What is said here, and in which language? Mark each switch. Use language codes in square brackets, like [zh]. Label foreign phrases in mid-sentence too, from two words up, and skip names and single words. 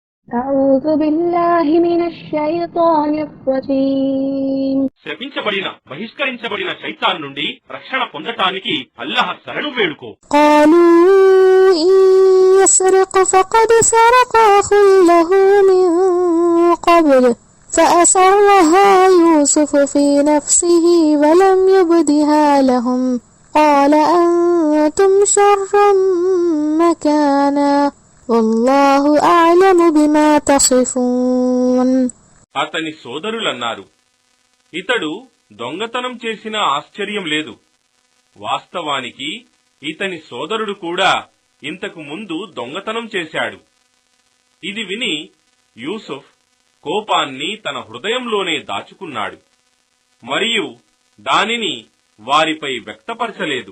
[ar] أعوذ بالله من الشيطان الرجيم. [te] శపించబడిన బహిష్కరించబడిన శైతాన్ నుండి రక్షణ పొందటానికి అల్లాహ్ శరణు వేడుకో. [ar] قالوا إن يسرق فقد سرق أخ له من قبل فأسرها يوسف في نفسه ولم يبدها لهم قال أنتم شر مكانا والله أعلم بما تصفون. [te] అతని సోదరులన్నారు, ఇతడు దొంగతనం చేసిన ఆశ్చర్యం లేదు. వాస్తవానికి ఇతని సోదరుడు కూడా ఇంతకు ముందు దొంగతనం చేశాడు. ఇది విని యూసుఫ్ కోపాన్ని తన హృదయంలోనే దాచుకున్నాడు మరియు దానిని వారిపై వ్యక్తపరచలేదు.